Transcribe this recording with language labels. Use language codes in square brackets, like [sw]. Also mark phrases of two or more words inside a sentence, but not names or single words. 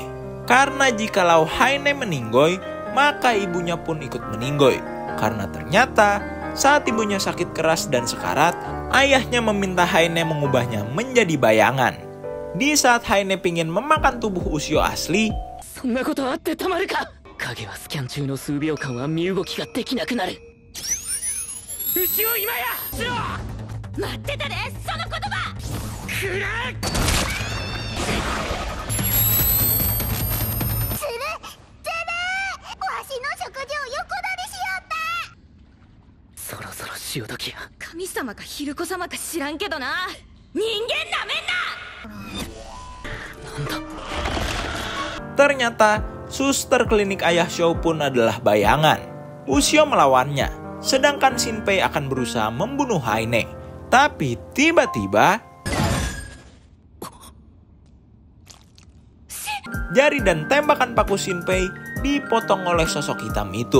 [id] Karena jikalau Haine meninggoy, maka ibunya pun ikut meninggoy. Karena ternyata saat ibunya sakit keras dan sekarat, ayahnya meminta Haine mengubahnya menjadi bayangan. Di saat Haine pingin memakan tubuh Ushio asli, [ja] そんなことあってたまるか。影はスキャン中の数秒間は身動きができなくなる。うちを今やしろ。待ってたで、その言葉。くらえ。つるわしの食事を横取りしよった。そろそろ潮時や。神様かヒルコ様か知らんけどな、人間なめんな。なんだ。 [id] ternyata suster klinik ayah Shou pun adalah bayangan. Ushio melawannya, sedangkan Shinpei akan berusaha membunuh Haine. Tapi tiba-tiba jari dan tembakan paku Shinpei dipotong oleh sosok hitam itu.